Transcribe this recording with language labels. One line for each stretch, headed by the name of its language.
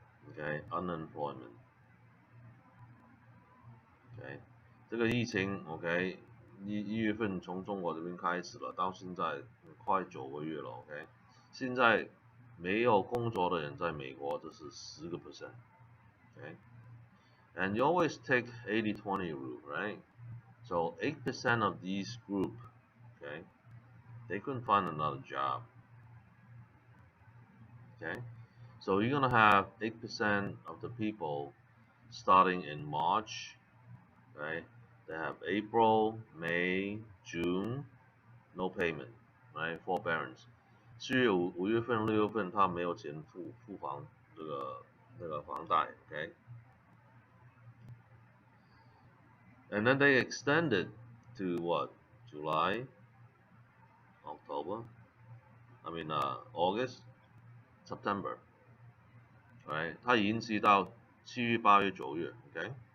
English: Okay, unemployment. Okay,
Chinese: 这个疫情
English: OK
Chinese: 1月份从中国这边开始了，到现在快9个月了 ，OK。现在没有工作的人在美国这是10%，OK。
English: And you always take 80-20 rule, right? So 8% of these group, okay, they couldn't find another job. Okay, so you're gonna have 8% of the people starting in March, right? They have April, May, June, no payment, right? Forbearance.
Chinese: 4月、5月份、6月份他没有钱付房这个房贷 ，OK？
English: And then they extended to what? July, October, August, September, right?
Chinese: 它延期到7月、8月、9月 ，OK?